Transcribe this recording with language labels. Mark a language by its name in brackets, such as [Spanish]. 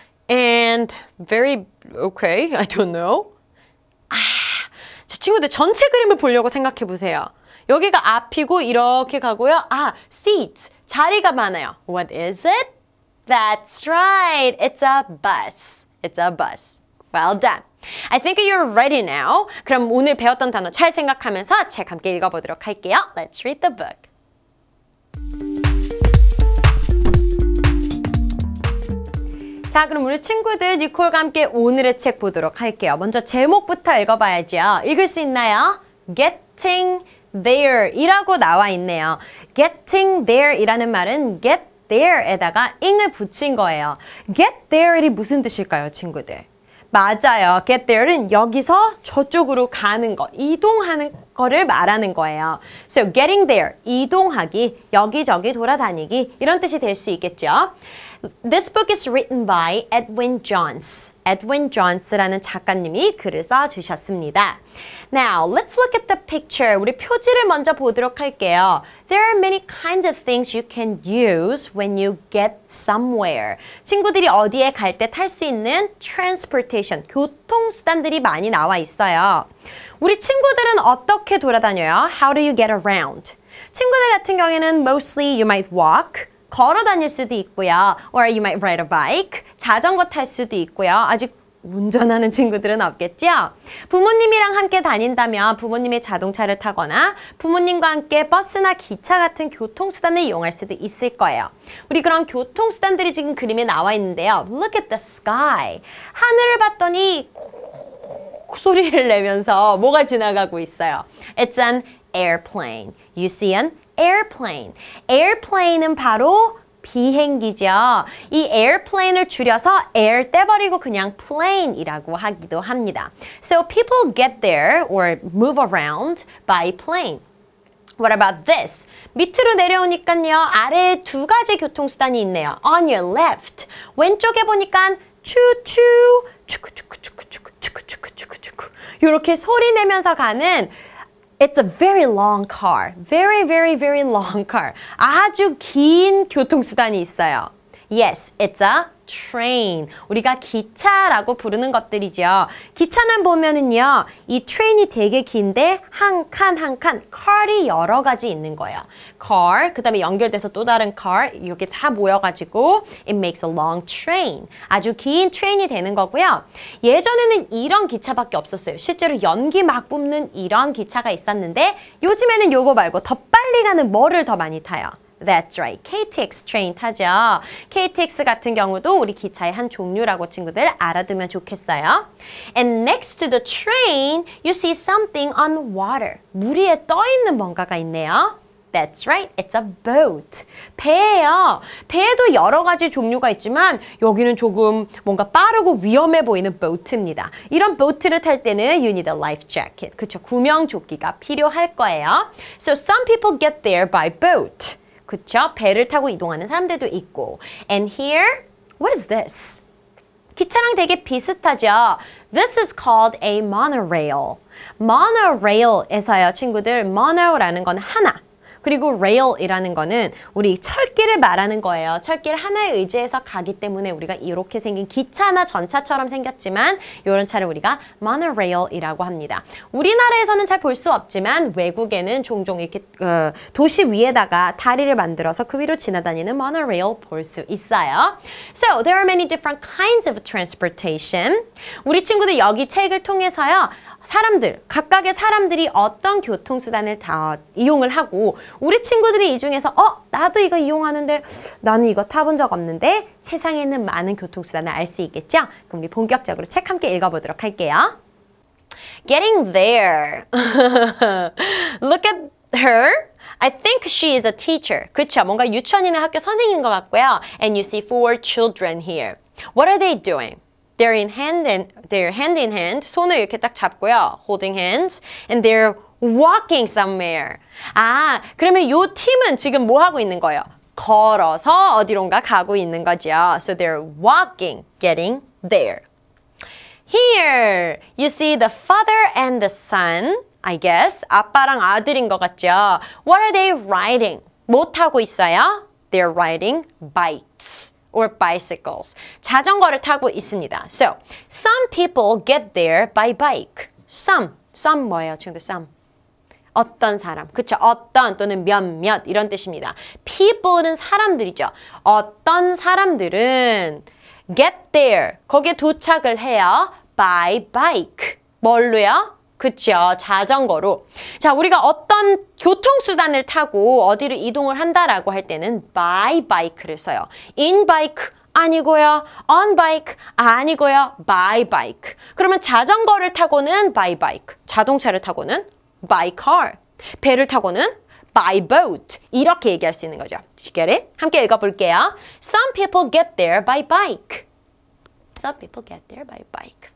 [English] And very okay, I don't know. [Korean] 자, 친구들 전체 그림을 보려고 생각해 보세요. 여기가 앞이고 이렇게 가고요. [English] seats. [Korean] 자리가 많아요. [English] What is it? That's right. It's a bus. It's a bus. Well done. I think you're ready now. [Korean] 그럼 오늘 배웠던 단어 잘 생각하면서 책 함께 읽어보도록 할게요. [English] Let's read the book. [Korean] 자, 그럼 우리 친구들 니콜과 함께 오늘의 책 보도록 할게요. 먼저 제목부터 읽어봐야죠. 읽을 수 있나요? Getting there 이라고 나와 있네요. Getting there 이라는 말은 get there에다가 ing을 붙인 거예요. Get there이 무슨 뜻일까요, 친구들? 맞아요. Get there는 여기서 저쪽으로 가는 거, 이동하는 거를 말하는 거예요. [English] So getting there, [Korean] 이동하기, 여기저기 돌아다니기 이런 뜻이 될 수 있겠죠. [English] This book is written by Edwin Jones. [Korean] Edwin Jones라는 작가님이 글을 써주셨습니다. [English] Now, let's look at the picture. [Korean] 우리 표지를 먼저 보도록 할게요. [English] There are many kinds of things you can use when you get somewhere. [Korean] 친구들이 어디에 갈 때 탈 수 있는 transportation, 교통수단들이 많이 나와 있어요. 우리 친구들은 어떻게 돌아다녀요? [English] How do you get around? [Korean] 친구들 같은 경우에는 [English] mostly you might walk. [Korean] 걸어 다닐 수도 있고요. [English] Or you might ride a bike. [Korean] 자전거 탈 수도 있고요. 아직 운전하는 친구들은 없겠죠? 부모님이랑 함께 다닌다면 부모님의 자동차를 타거나 부모님과 함께 버스나 기차 같은 교통수단을 이용할 수도 있을 거예요. 우리 그런 교통수단들이 지금 그림에 나와 있는데요. [English] Look at the sky. [Korean] 하늘을 봤더니 소리를 내면서 뭐가 지나가고 있어요. [English] It's an airplane. You see an airplane. [Korean] airplane은 바로 비행기죠. 이 airplane을 줄여서 air 떼버리고 그냥 plane이라고 하기도 합니다. [English] So people get there or move around by plane. What about this? [Korean] 밑으로 내려오니까요. 아래에 두 가지 교통수단이 있네요. [English] On your left. [Korean] 왼쪽에 보니까 추추 추쿠추쿠추쿠추쿠추쿠추쿠추쿠 이렇게 소리 내면서 가는 [English] It's a very long car. Very, very, very long car. [Korean] 아주 긴 교통수단이 있어요. [English] Yes, it's a train. [Korean] 우리가 기차라고 부르는 것들이죠. 기차는 보면은요, 이 train이 되게 긴데 한 칸 한 칸 car이 여러 가지 있는 거예요. car, 그 다음에 연결돼서 또 다른 car, 이게 다 모여가지고 [English] it makes a long train. [Korean] 아주 긴 train이 되는 거고요. 예전에는 이런 기차밖에 없었어요. 실제로 연기 막 뿜는 이런 기차가 있었는데 요즘에는 요거 말고 더 빨리 가는 뭐를 더 많이 타요? [English] That's right. [Korean] KTX train 타죠. KTX 같은 경우도 우리 기차의 한 종류라고 친구들 알아두면 좋겠어요. [English] And next to the train, you see something on water. [Korean] 물 위에 떠 있는 뭔가가 있네요. [English] That's right. It's a boat. [Korean] 배예요. 배에도 여러 가지 종류가 있지만 여기는 조금 뭔가 빠르고 위험해 보이는 boat입니다. 이런 boat를 탈 때는 [English] you need a life jacket. [Korean] 그쵸? 구명조끼가 필요할 거예요. [English] So some people get there by boat. [Korean] 그쵸? 배를 타고 이동하는 사람들도 있고. [English] And here, what is this? [Korean] 기차랑 되게 비슷하죠? [English] This is called a monorail. [Korean] monorail에서요, 친구들, mono라는 건 하나. 그리고 rail이라는 거는 우리 철길을 말하는 거예요. 철길 하나에 의지해서 가기 때문에 우리가 이렇게 생긴 기차나 전차처럼 생겼지만 이런 차를 우리가 monorail이라고 합니다. 우리나라에서는 잘 볼 수 없지만 외국에는 종종 이렇게 도시 위에다가 다리를 만들어서 그 위로 지나다니는 monorail 볼 수 있어요. [English] So there are many different kinds of transportation. [Korean] 우리 친구들 여기 책을 통해서요. 각각의 사람들이 어떤 교통수단을 다 이용을 하고 우리 친구들이 이 중에서 나도 이거 이용하는데 나는 이거 타본 적 없는데 세상에 있는 많은 교통수단을 알 수 있겠죠? 그럼 우리 본격적으로 책 함께 읽어보도록 할게요. [English] Getting there. Look at her. I think she is a teacher. [Korean] 그쵸? 뭔가 유치원이나 학교 선생님인 것 같고요. [English] And you see 4 children here. What are they doing? They're hand in hand. [Korean] 손을 이렇게 딱 잡고요. [English] Holding hands. And they're walking somewhere. [Korean] 그러면 이 팀은 지금 뭐 하고 있는 거예요? 걸어서 어디론가 가고 있는 거죠. [English] So they're walking, getting there. Here, you see the father and the son. I guess [Korean] 아빠랑 아들인 것 같죠. [English] What are they riding? [Korean] 뭐 타고 있어요? [English] They're riding bikes. or bicycles. [Korean] 자전거를 타고 있습니다. [English] So, some people get there by bike. [Korean] Some 뭐예요, 친구들? Some. 어떤 사람. 그쵸? 어떤 또는 몇몇 이런 뜻입니다. People는 사람들이죠. 어떤 사람들은 get there. 거기에 도착을 해요. [English] by bike. [Korean] 뭘로요? 그쵸? 자전거로. 자, 우리가 어떤 교통수단을 타고 어디를 이동을 한다라고 할 때는 by bike를 써요. in bike 아니고요. on bike 아니고요. by bike. 그러면 자전거를 타고는 by bike. 자동차를 타고는 by car. 배를 타고는 by boat. 이렇게 얘기할 수 있는 거죠. [English] You get it? [Korean] 함께 읽어볼게요. [English] Some people get there by bike. Some people get there by bike.